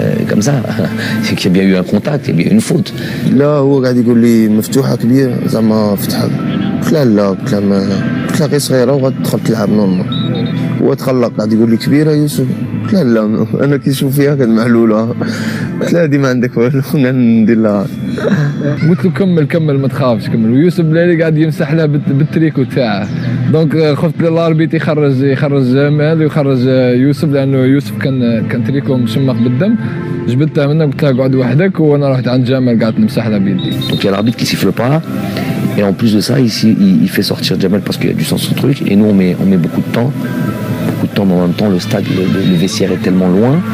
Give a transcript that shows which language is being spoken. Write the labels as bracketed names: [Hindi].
[French] Comme ça, c'est qu'il y a bien eu un contact, il y a bien eu une faute. [Arabic] لا هو قاعد يقول لي مفتوحه كبير زعما فتحه. قلت لا قلت له غير صغيره وغتدخل تلعب نورمال. هو تخلق قاعد يقول لي كبيره يوسف. قلت لا انا كي نشوف فيها كان معلوله. قلت له هذه ما عندك والو ندير لها. قلت له كمل ما تخافش كمل. ويوسف بلالي قاعد يمسح لها بالتريكو تاعه. دونك خفت للاربيت يخرج جمال ويخرج يوسف لانه يوسف كان تريكو مشمخ بالدم. جبتها منه قلت له اقعد وحدك وانا رحت عند جمال قعدت نمسح لها بيدي. [French] Donc il y a l'arbitre qui siffle pas et en plus de ça ici il fait sortir Jamel parce qu'il y a du sens au truc et nous on met beaucoup de temps mais en même temps le stade, le vestiaire est tellement loin.